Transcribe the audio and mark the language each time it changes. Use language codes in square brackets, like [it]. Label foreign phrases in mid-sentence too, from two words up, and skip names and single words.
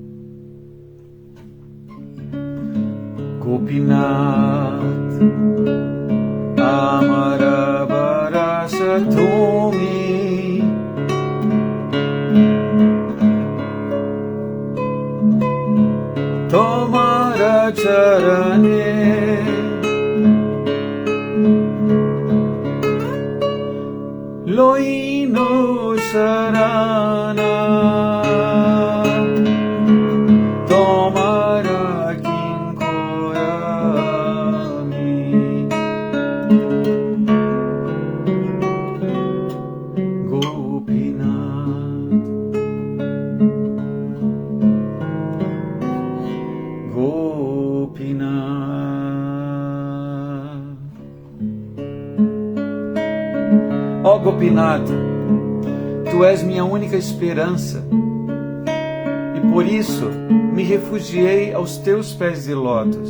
[bn] গোপীনাথ আমার ভরসা তুমি তোমার চরণে লইনু শরণ তোমার কিঙ্কর আমি গোপীনাথ ও গোপীনাথ, [pt] tu és minha única esperança, e por isso me refugiei aos teus pés de lótus.